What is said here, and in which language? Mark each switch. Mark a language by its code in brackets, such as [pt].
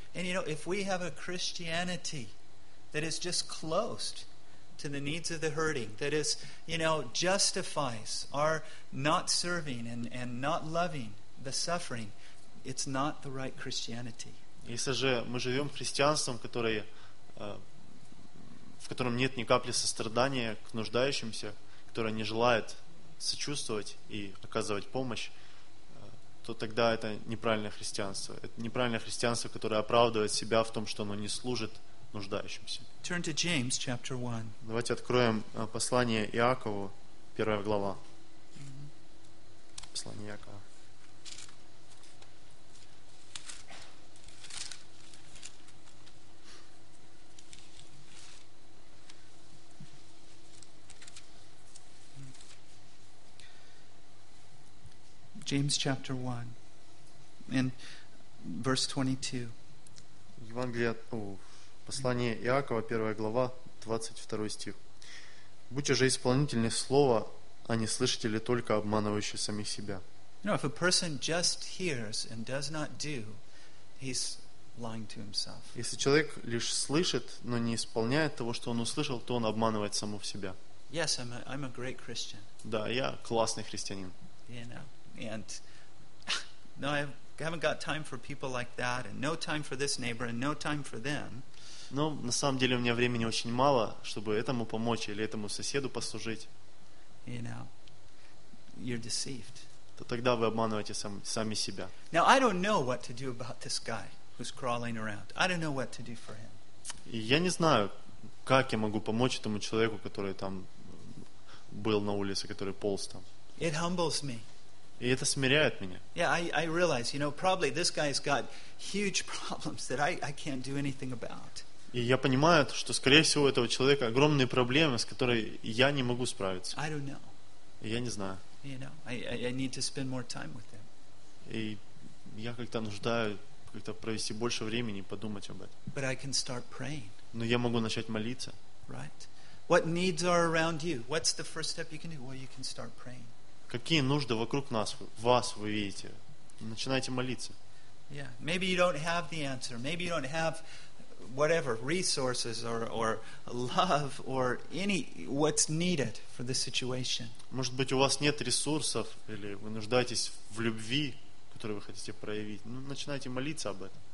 [en] And you know, if we have a Christianity that is just closed to the needs of the hurting, that is, you know, justifies our not serving and not loving the suffering, it's not the right Christianity. [ru] Если же мы живем христианством, которое, в котором нет ни капли сострадания к нуждающимся, которое не желает сочувствовать и оказывать помощь, то тогда это неправильное христианство. Это неправильное христианство, которое оправдывает себя в том, что оно не служит нуждающимся. [en] Turn to James, chapter 1. [ru] Давайте откроем послание Иакову, первая глава. Послание Иакова. [en] James chapter 1 and verse 22. [ru] Евангелие, послание Иакова, 1 глава, 22 стих. Будьте же исполнительны слова, а не слышатели только обманывающие самих себя. [en] No, if a person just hears and does not do, he's lying to himself. [ru] Если человек лишь слышит, но не исполняет того, что он услышал, то он обманывает самого себя. [en] Yes, I'm a great Christian. [ru] Да, я классный христианин. [en] You know, and no, I haven't got time for people like that, and no time for this neighbor, and no time for them. [ru] Но на самом деле у меня времени очень мало, чтобы этому помочь или этому соседу послужить. [en] You know, you're deceived. [ru] То тогда вы обманываете сами себя. [en] Now I don't know what to do about this guy who's crawling around. I don't know what to do for him. [ru] Я не знаю, как я могу помочь этому человеку, который там был на улице, который полз там. [en] It humbles me. [ru] И это смиряет меня. [en] Yeah, I realize, you know, probably this guy's got huge problems that I can't do anything about. [ru] И я понимаю, что, скорее всего, у этого человека огромные проблемы, с которыми я не могу справиться. [en] I don't know. [ru] Я не знаю. [en] You know, I need to spend more time with him. [ru] И я как-то нуждаю как-то провести больше времени и подумать об этом. [en] But I can start praying. [ru] Но я могу начать молиться. [en] Right. What needs are around you? What's the first step you can do? Well, you can start praying. [ru] Какие нужды вокруг нас, вас вы видите? Начинайте молиться. [en] Yeah, maybe you don't have the answer. Maybe you don't have whatever resources or love or any what's needed for the situation. [ru] Может быть, у вас нет ресурсов или вы нуждаетесь в любви, которую вы хотите проявить. Ну, начинайте молиться об этом.